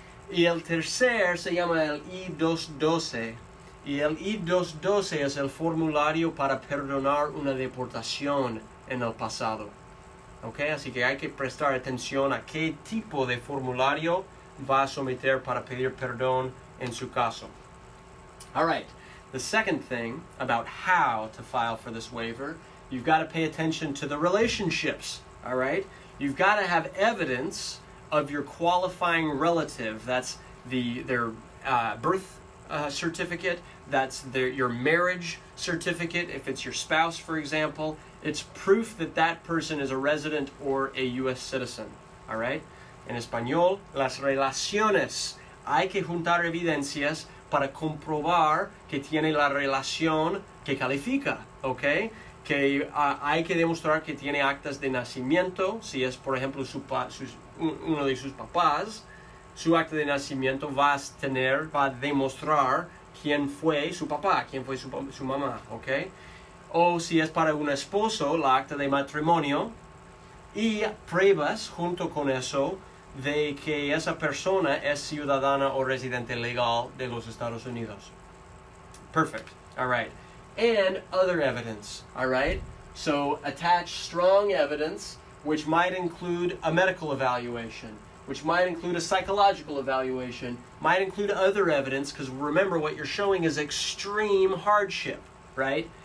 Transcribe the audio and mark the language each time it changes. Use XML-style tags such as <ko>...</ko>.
<es>Y el tercer se llama el I-212. Y el I-212 es el formulario para perdonar una deportación en el pasado. ¿Ok? Así que hay que prestar atención a qué tipo de formulario va a someter para pedir perdón en su caso.</es> <en>All right. The second thing about how to file for this waiver, you've got to pay attention to the relationships. All right? You've got to have evidence of your qualifying relative. That's their birth certificate, that's your marriage certificate, if it's your spouse, for example. It's proof that that person is a resident or a U.S. citizen, all right?</en> <es>En español, las relaciones. Hay que juntar evidencias para comprobar que tiene la relación que califica, ¿ok? Que hay que demostrar que tiene actas de nacimiento, si es, por ejemplo, uno de sus papás. Su acta de nacimiento va a demostrar quién fue su papá, quién fue su mamá, ¿ok? O si es para un esposo, la acta de matrimonio y pruebas junto con eso de que esa persona es ciudadana o residente legal de los Estados Unidos.</es> <en>Perfect, all right. And other evidence, all right? So attach strong evidence, which might include a medical evaluation, which might include a psychological evaluation, might include other evidence, because remember what you're showing is extreme hardship, right?</en>